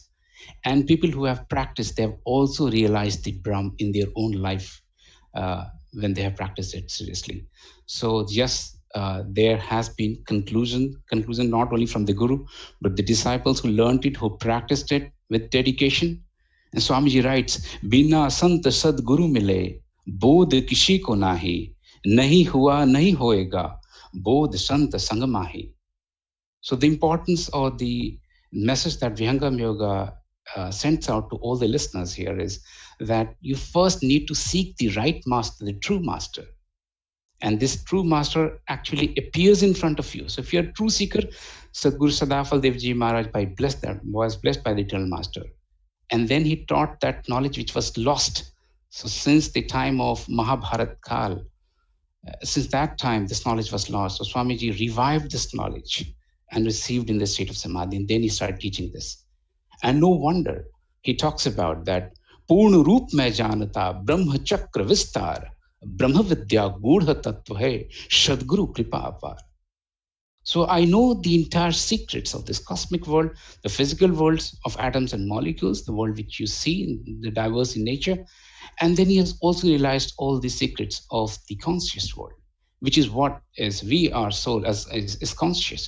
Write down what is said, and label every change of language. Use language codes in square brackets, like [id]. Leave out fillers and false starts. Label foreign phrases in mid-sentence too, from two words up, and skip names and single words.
[en] And people who have practiced, they have also realized the Brahm in their own life when they have practiced it seriously. So yes, there has been conclusion not only from the guru, but the disciples who learned it, who practiced it with dedication. And Swamiji writes, [hi] बिना संत सद्गुरु मिले, बोध किसी को नहीं, नहीं हुआ नहीं होएगा, बोध संत संगमाहि. [en] So the importance or the message that Vihangam Yoga sends out to all the listeners here is that you first need to seek the right master, the true master. And this true master actually appears in front of you. So if you're a true seeker, Sadhguru Sadafal Devji Maharaj was blessed by the eternal master. And then he taught that knowledge which was lost. So since the time of Mahabharat Kal, since that time, this knowledge was lost. So Swamiji revived this knowledge and received in the state of Samadhi. And then he started teaching this. And no wonder he talks about that [hi] पूर्ण रूप में जानता ब्रह्म चक्र विस्तार ब्रह्म विद्या गूढ़ तत्त्व है सद्गुरु कृपा अपार. [en] So I know the entire secrets of this cosmic world, the physical worlds of atoms and molecules, the world which you see in the diverse in nature. And then he has also realized all the secrets of the conscious world, which is what is we are soul is conscious.